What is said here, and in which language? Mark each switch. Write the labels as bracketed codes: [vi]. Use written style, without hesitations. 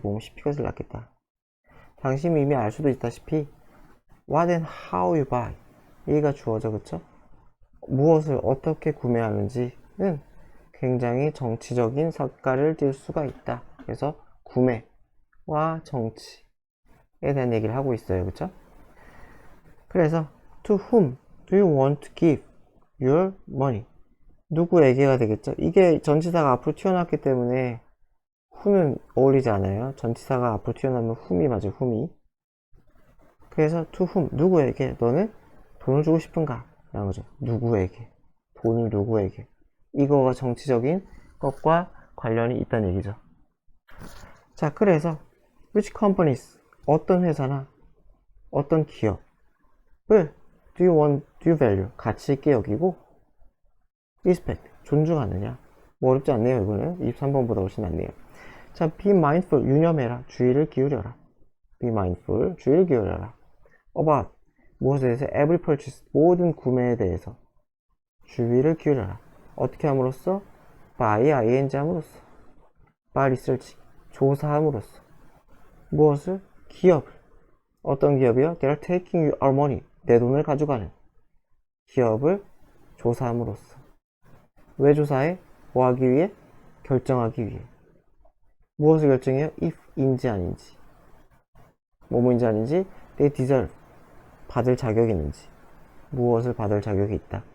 [ko] 몸 시피가 낫겠다. 당신이 이미 알 수도 있다시피 [en] what and how you buy, [ko] 얘가 주어져. 그쵸? 무엇을 어떻게 구매하는지는 굉장히 정치적인 색깔을 띨 수가 있다. 그래서 구매와 정치에 대한 얘기를 하고 있어요. 그쵸? 그래서 [en] to whom do you want to give your money, [ko] 누구에게가 되겠죠. 이게 전치사가 앞으로 튀어나왔기 때문에 who는 어울리지 않아요. 전치사가 앞으로 튀어나오면 whom이 맞아요. whom이. 그래서 [en] to whom, [ko] 누구에게 너는 돈을 주고 싶은가 라는 거죠. 누구에게, 돈을 누구에게. 이거가 정치적인 것과 관련이 있다는 얘기죠. 자, 그래서 [en] which companies, [ko] 어떤 회사나 어떤 기업을 [en] do you value, [ko] 가치 있게 여기고 respect, 존중하느냐. 뭐 어렵지 않네요. 이거는 23번보다 훨씬 낫네요. 자, [en] be mindful, [ko] 유념해라, 주의를 기울여라. [en] be mindful, [ko] 주의를 기울여라. about, 무엇에 대해서? [en] every purchase, [ko] 모든 구매에 대해서 주의를 기울여라. 어떻게 함으로써? [en] by ing [ko] 함으로써, [en] by research, [ko] 조사함으로써. 무엇을? 기업을. 어떤 기업이요? [en] They are taking our money, [ko] 내 돈을 가져가는 기업을 조사함으로써. 왜 조사해? 뭐 하기 위해? 결정하기 위해. 무엇을 결정해요? if인지 아닌지, 뭐뭐인지 아닌지, [en] they deserve, [ko] 받을 자격이 있는지, 무엇을 받을 자격이 있다.